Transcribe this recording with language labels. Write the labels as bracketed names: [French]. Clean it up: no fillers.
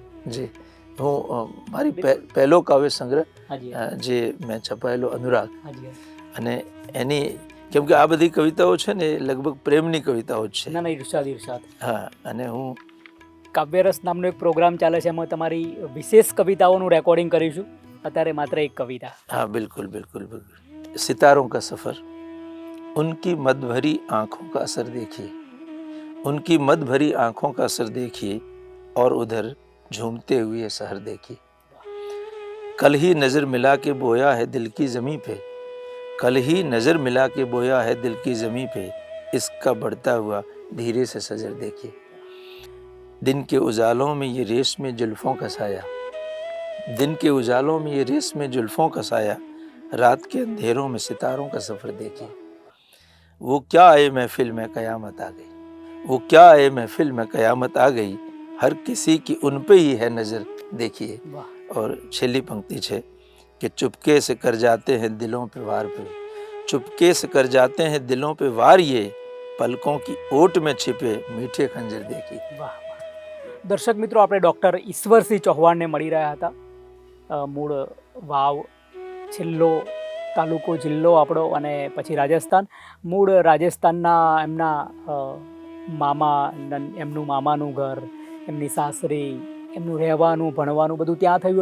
[Gujarati] જી, હું મારી પહેલો કાવ્ય સંગ્રહ જે મેં છપાયેલો અનુરાગ, અને એની, કેમ કે આ બધી કવિતાઓ છે ને લગભગ પ્રેમની કવિતાઓ જ છે. ના, ઈર્ષાદ. હા, અને હું કાવ્યરસ નામનો એક પ્રોગ્રામ ચાલે છે, એમાં તમારી વિશેષ કવિતાઓનું રેકોર્ડિંગ કરીશું. અત્યારે માત્ર એક કવિતા. હા, બિલકુલ બિલકુલ બિલકુલ. [Hindi] सितारों का सफ़र, उनकी मद भरी आँखों का असर देखिए, उनकी मद भरी आँखों का असर देखिए, और उधर झूमते हुए शहर देखिए. कल ही नज़र मिला के बोया है दिल की ज़मीं पे, कल ही नज़र मिला के बोया है दिल की ज़मीं पे, इसका बढ़ता हुआ धीरे से सजर देखिए. दिन के उजालों में ये रेशमी जुल्फ़ों का साया, दिन के उजालों में ये रेशमी जुल्फ़ों का साया, रात के अंधेरों में सितारों का सफ़र देखिए. वो क्या आए महफिल में क़यामत आ गई, वो क्या आए महफिल में क़यामत आ गई, हर किसी की उन पे ही है नज़र देखिए. और [Gujarati] छेली पंक्ति છે [Hindi] कि चुपके से कर जाते हैं दिलों पे वार पे, चुपके से कर जाते हैं दिलों पे वार, ये पलकों की ओट में छिपे मीठे खंजर देखी. [Gujarati] વાહ. દર્શક મિત્રો, આપણે ડૉક્ટર ઈશ્વરસિંહ ચૌહાણને મળી રહ્યા હતા. મૂળ વાવ, છેલ્લો તાલુકો જિલ્લો આપણો, અને પછી રાજસ્થાન. મૂળ રાજસ્થાનના એમના મામા, એમનું મામાનું ઘર, એમની સાસરી, એમનું રહેવાનું, ભણવાનું બધું ત્યાં થયું.